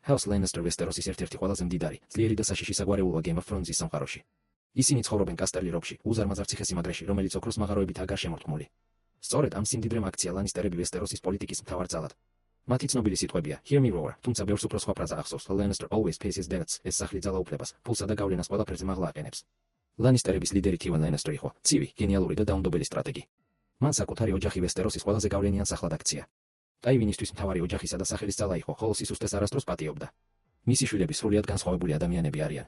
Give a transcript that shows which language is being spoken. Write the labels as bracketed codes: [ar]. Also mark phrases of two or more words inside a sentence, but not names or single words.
[ka] House Lannister ვესტეროსის ერთ-ერთი ყველაზე მდიდარი, ძლიერი და საშიში საგვარეულოა Game of Thrones-ის სამყაროში. ისინი ცხოვრობენ კასტერლი როგში, უზარმაზარ ციხესიმაგრეში, რომელიც ოქროს მაღაროებითაა გარშემორტყმული. სწორედ ამ სიმდიდრემ აქცია ლანისტერები ვესტეროსის პოლიტიკის მთავარ ძალად. მათი ცნობილი სიტყვებია [en] Hear me roar, [ka] თუმცა ბევრს უფრო სხვა ფრაზა ახსოვს [en] Lannister always pays his debts, [ka] ეს სახლი ძალაუფლებას, ფულსა და გავლენას ყველაფერზე მაღლა აყენებს. ლანისტერების ლიდერი Tywin Lannister იყო ცივი, გენიალური და დაუნდობელი სტრატეგი. მან საკუთარი ოჯახი ვესტეროსის ყველაზე გავლენიან სახლად აქცია. ტაივინისთვის მთავარი ოჯახისა და სახელის ძალა იყო, ხოლო სისუსტეს არასდროს პატიობდა. მისი შვილები სრულიად განსხვავებული ადამიანები არიან.